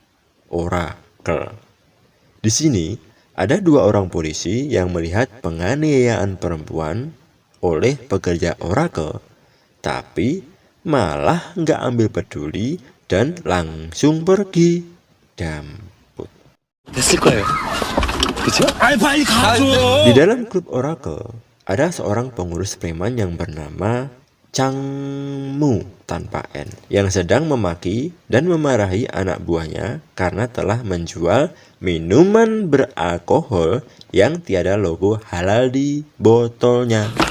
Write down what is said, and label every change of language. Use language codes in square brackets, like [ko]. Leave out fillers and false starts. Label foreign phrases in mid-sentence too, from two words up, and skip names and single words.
[id] Di sini ada dua orang polisi yang melihat penganiayaan perempuan oleh pekerja Oracle, tapi malah nggak ambil peduli dan langsung pergi. Damput. [ko] 됐을 거예요. 그쵸? 아이 빨리 가줘. [id] Di dalam klub Oracle ada seorang pengurus preman yang bernama Changmu tanpa N yang sedang memaki dan memarahi anak buahnya karena telah menjual minuman beralkohol yang tiada logo halal di botolnya.